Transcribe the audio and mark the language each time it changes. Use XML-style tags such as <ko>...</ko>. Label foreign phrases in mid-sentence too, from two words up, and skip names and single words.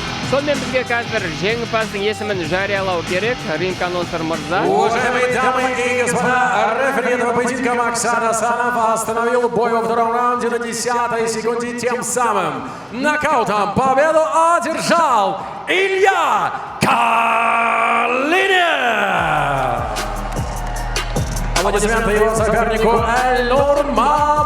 <kk>Сонымен бізге қазір жеңімпаздың есімін жариялау керек. Ринг анонсер мырза.</kk> <ru>Уважаемые дамы и господа, рефери этого поединка Максан Асанов остановил бой во втором раунде на 10-й секунде, тем самым нокаутом победу одержал Илья Калинин. Аплодисменты его сопернику Эль Нурмагомедов.</ru>